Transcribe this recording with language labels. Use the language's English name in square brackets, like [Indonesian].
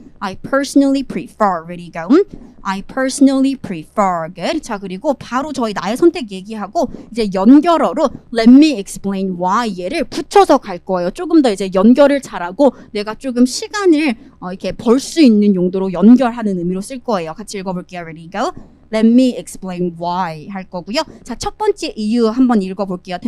[English] I personally prefer. Ready go. I personally prefer. Good. [Korean] 자, 그리고 바로 저희 나의 선택 얘기하고 이제 연결어로 [English] let me explain why [Korean] 얘를 붙여서 갈 거예요. 조금 더 이제 연결을 잘하고 내가 조금 시간을 이렇게 벌 수 있는 용도로 연결하는 의미로 쓸 거예요. 같이 읽어볼게요. [English] Ready go. Let me explain why [Korean] 할 거고요. 자, 첫 번째 이유 한번 읽어볼게요.